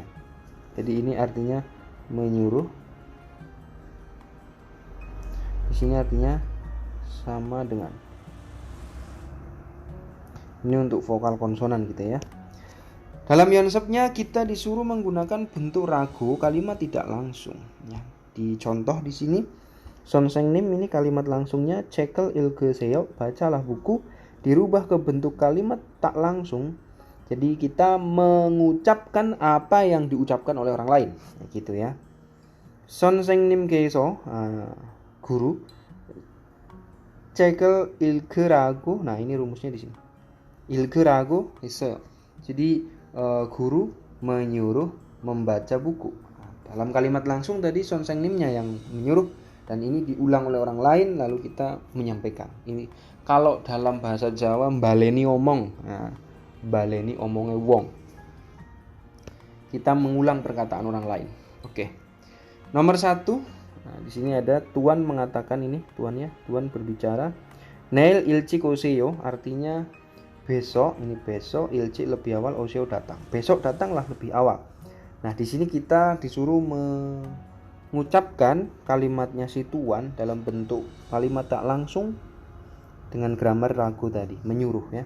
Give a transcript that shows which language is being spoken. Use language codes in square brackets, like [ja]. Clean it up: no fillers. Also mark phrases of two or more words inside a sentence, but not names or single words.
[id] Jadi ini artinya menyuruh. Di sini artinya sama dengan. Ini untuk vokal konsonan kita ya. Dalam Yonsepnya kita disuruh menggunakan bentuk ragu kalimat tidak langsung ya. Di contoh di sini 선생님 ini kalimat langsungnya [ko] 책을 읽으세요, [id] bacalah buku, dirubah ke bentuk kalimat tak langsung. Jadi kita mengucapkan apa yang diucapkan oleh orang lain gitu ya. [ko] 선생님께서 guru 책을 읽으라고. [id] Nah, ini rumusnya di sini. [ko] 읽으라고 했어요. [id] Jadi guru menyuruh membaca buku. Dalam kalimat langsung tadi 선생님nya yang menyuruh dan ini diulang oleh orang lain lalu kita menyampaikan. Ini kalau dalam bahasa Jawa [jv] baleni omong. [id] Nah, [jv] baleni omongnya wong. [id] Kita mengulang perkataan orang lain. Oke. Nomor 1. Nah, di sini ada tuan mengatakan ini, tuan ya, tuan berbicara. [ko] 내일 일찍 오세요 [id] artinya besok, ini besok, ilci lebih awal, oseo datang. Besok datanglah lebih awal. Nah, di sini kita disuruh mengucapkan kalimatnya si tuan dalam bentuk kalimat tak langsung dengan grammar ragu tadi, menyuruh ya.